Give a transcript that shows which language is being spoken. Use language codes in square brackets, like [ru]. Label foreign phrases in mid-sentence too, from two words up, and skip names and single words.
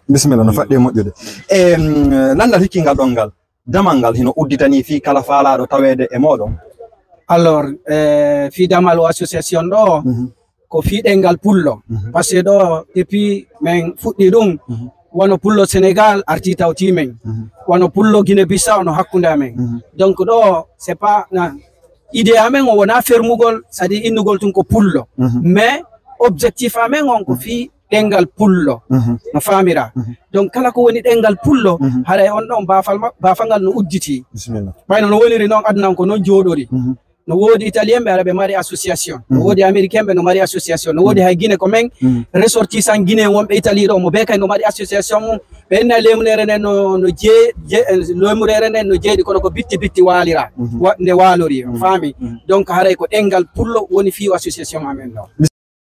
[ff] bisimilla no faɗɗi moƴƴude e landal hikkingal ɗon ngal damal ngal hino udditani fi kala faalaɗo tawede e moɗon alors fi damal o association ɗo ko fiɗengal pullo [fr] par ce que [ff] ɗo depuis min fuɗɗi ɗum wono pullo Sénégal arti tawti men wono pullo Guinée Bissau no hakkunde amen donc ɗo [fr] c'est pas [ff] idée amen o wona fermugol [fr] c'est à dire [ff] innugol tun ko pullo [fr] mais objectif [ff] amen on ko fi ɗengal pullo no famira donc kala ko woni ɗengal pullo haray on ɗon bafangal no udditi ɓayno no woniri noon adnan ko noon jooɗori no woodi italien ɓe ara ɓe mari association no woodi américain ɓe no mari association no woodi hay guine ko men ressortissant guiné wonɓe italie ɗo mo be kay no mari association mum ɓe enna lemnere nden no lemurere nden no jeeɗi kono ko bitti bitti waalira nde waalori faami donc haray ko ɗengal pullo woni fiiw association amen ɗo